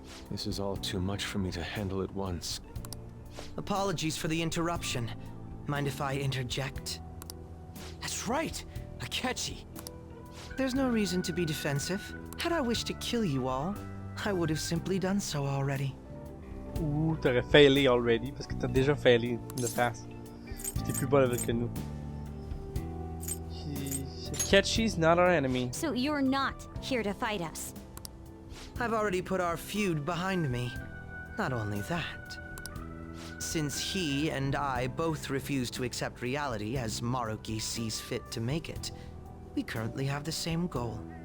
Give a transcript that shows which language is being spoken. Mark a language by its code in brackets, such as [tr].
[en] This is all too much for me to handle at once. Apologies for the interruption. Mind if I interject? That's right! Akechi! There's no reason to be defensive. Had I wished to kill you all, I would have simply done so already. [fr] Ou t'aurais failé already, parce que t'as déjà failé [en] in the past. [fr] Puis t'es plus bon level que nous. [en] Ketchy's not our enemy. So you're not here to fight us? I've already put our feud behind me. Not only that. Since he and I both refuse to accept reality as Maruki sees fit to make it, we currently have the same goal.